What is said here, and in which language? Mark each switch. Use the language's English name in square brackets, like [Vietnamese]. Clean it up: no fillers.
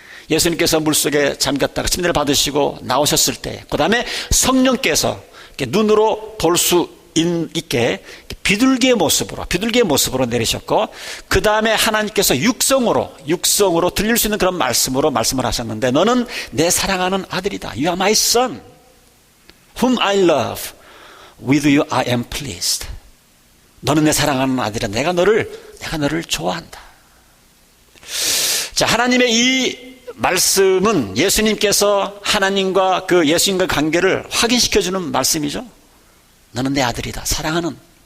[Korean] 예수님께서 물속에 잠겼다가 침례를 받으시고 나오셨을 때, 그 다음에 성령께서 눈으로 볼 수 있게 비둘기의 모습으로 내리셨고, 그 다음에 하나님께서 육성으로 들릴 수 있는 그런 말씀으로 말씀을 하셨는데, 너는 내 사랑하는 아들이다. [English] You are my son, whom I love. With you I am pleased. [Korean] 너는 내 사랑하는 아들이다. 내가 너를 좋아한다. 자, 하나님의 이 말씀은 예수님께서 하나님과 그 예수님과 관계를 확인시켜주는 말씀이죠. 너는 내 아들이다. 사랑하는.